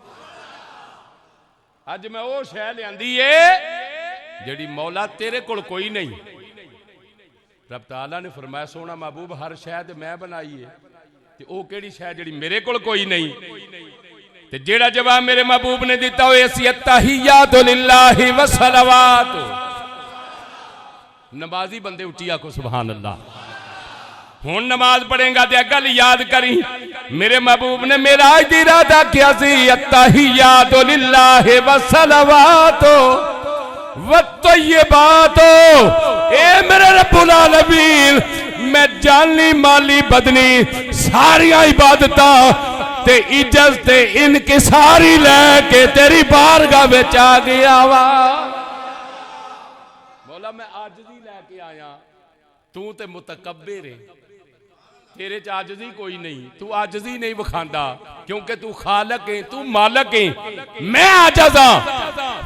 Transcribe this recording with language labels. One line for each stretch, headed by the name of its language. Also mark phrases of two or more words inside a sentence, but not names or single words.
Punjabi: اج میں وہ شے لیاندی ہے جیہڑی مولا تیرے کول کوئی نہیں. رب تعالیٰ نے فرمایا، سونا محبوب ہر شے تے میں بنائی ہے، تے وہ کیہڑی شے جیہڑی میرے کول کوئی نہیں? تے جیہڑا جواب میرے محبوب نے دتا ہو,
Arabic: التحيات لله والصلوات.
Punjabi: نمازی بندے اٹھی آکھو
Arabic: سبحان الله.
Punjabi: ہن نماز پڑھے گا تو گل یاد کری، میرے محبوب نے معراج دی رات آکھیا سی,
Arabic: التحيات لله والصلوات والطيبات.
Punjabi: اے میرے
Arabic: رب العالمين,
Punjabi: میں جانی مالی بدنی ساریا عبادتاں تے عزت تے انکساری لے کے تیری بارگاہ وچ آ گیا وا. مولا میں عاجزی لے کے آیا، تو تے متکبر ہے، تیرے چ عاجزی کوئی نہیں، تو عاجزی نہیں وکھاندا کیونکہ تو خالق ہے، تو مالک ہے، میں عاجز ہاں.